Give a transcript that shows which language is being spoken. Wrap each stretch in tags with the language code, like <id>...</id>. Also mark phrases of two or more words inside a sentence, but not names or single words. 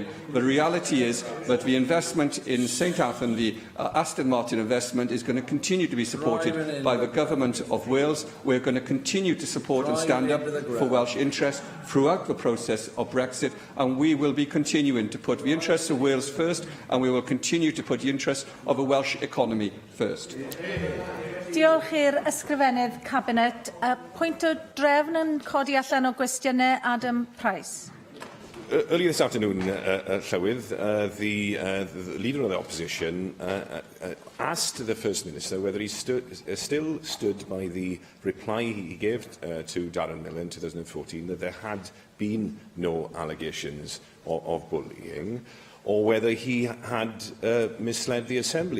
<en>The reality is that the investment in St Athan, the Aston Martin investment, is going to continue to be supported by the Government of Wales. We're going to continue to support and stand up for Welsh interests throughout the process of Brexit, and we will be continuing to put the interests of Wales first, and we will continue to put the interests of the Welsh economy first.</en> <cy>Diolch i'r ysgrifennydd Cabinet. Pwynt o drefn yn codi allan o gwestiynau Adam Price.</cy> <en>Earlier this afternoon, Llywydd, the leader of the opposition asked the First Minister whether he still stood by the reply he gave to Darren Millar in 2014 that there had been no allegations of bullying, or whether he had misled the Assembly.</en>